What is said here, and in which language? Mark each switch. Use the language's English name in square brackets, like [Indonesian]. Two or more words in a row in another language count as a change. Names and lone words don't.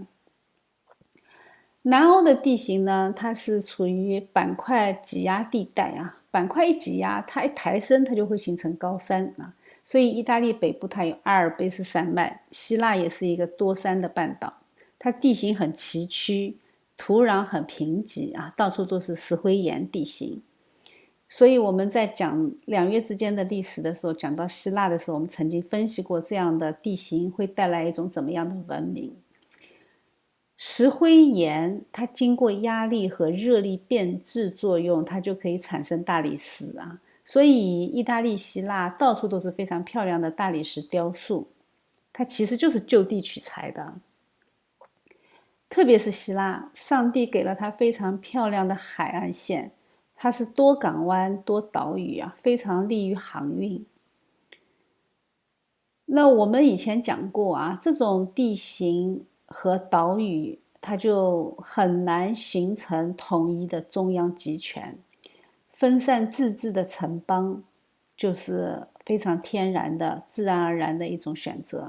[Chinese] 南歐的地形呢，它是處於板塊擠壓地帶啊，板塊一擠壓，它一抬升，它就會形成高山啊。所以意大利北部它有阿爾卑斯山脈，希臘也是一個多山的半島，它地形很崎嶇，土壤很貧瘠啊，到處都是石灰岩地形。所以我們在講兩約之間的歷史的時候，講到希臘的時候，我們曾經分析過這樣的地形會帶來一種怎麼樣的文明。石灰岩它經過壓力和熱力變質作用，它就可以產生大理石啊。所以意大利、希臘到處都是非常漂亮的大理石雕塑，它其實就是就地取材的。特別是希臘，上帝給了它非常漂亮的海岸線，它是多港灣、多島嶼啊，非常利於航運。那我們以前講過啊，這種地形和島嶼，它就很難形成統一的中央集權，分散自治的城邦就是非常天然的、自然而然的一種選擇。